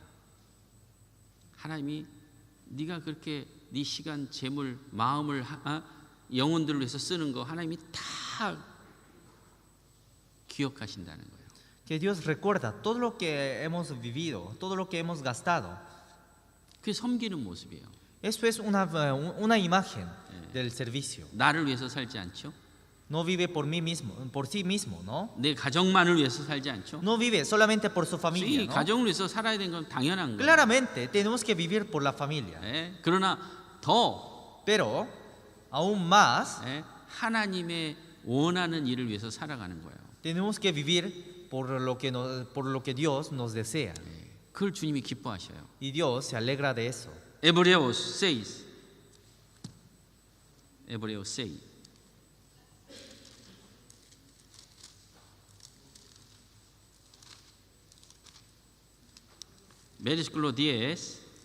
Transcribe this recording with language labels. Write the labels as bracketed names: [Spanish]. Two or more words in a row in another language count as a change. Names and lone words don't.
[Korean] 하나님이 네가 그렇게 네 시간, 재물, 마음을 영혼들을 위해서 쓰는 거 하나님이 다 기억하신다는 거예요. [Spanish] Que Dios recuerda todo lo que hemos vivido, todo lo que hemos gastado. [Korean] 그게 섬기는 모습이에요. [Spanish] Eso es una imagen del servicio. [Korean] 나를 위해서 살지 않죠. [Spanish] No vive por sí mismo, ¿no? [Korean] 내 가정만을 위해서 살지 않죠. [Spanish] No vive solamente por su familia, [Korean] 이 [Spanish] ¿no? [Korean] 가정을 위해서 살아야 되는 건 당연한 거예요. [Spanish] Claramente tenemos que vivir por la familia. [Korean] 그러나 더 [Spanish] Pero aún más [Korean] 하나님의 원하는 일을 위해서 살아가는 거예요. [Spanish] tenemos que vivir por lo que Dios nos desea. [Korean] 그걸 주님이 기뻐하셔요. [Spanish] Y Dios se alegra de eso. Hebreos 6. Hebreos 6. Versículo 10.